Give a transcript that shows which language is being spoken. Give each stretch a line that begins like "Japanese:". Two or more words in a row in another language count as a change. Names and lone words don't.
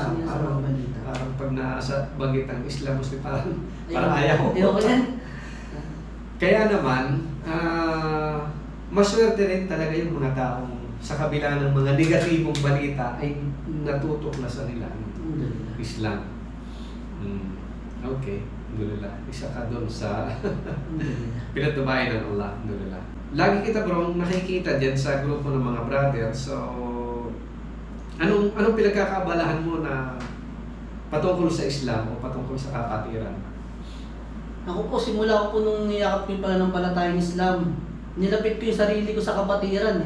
Filipino: Nabasa niya sa mga balita. parang pag nasa bagit ang Islam, parang ayaw. Ayoko yan. Kaya naman, maswerte rin talaga yung mga taong sa kabila ng mga negatibong balita ay natutuklasan nila ang Alhamdulillah. Islam. Okay, alhamdulillah. Isa ka doon sa Alhamdulillah. pinatubayan ng Allah, alhamdulillah. Lagi kita bro nakikita diyan sa grupo ng mga brother. So anong pinagkakaabalahan mo na patungkol sa Islam o patungkol sa kapatiran? Ako po, simula ko po nung niyakap ko yung pananampalatayang Islam, nilapit ko yung sarili ko sa kapatiran eh.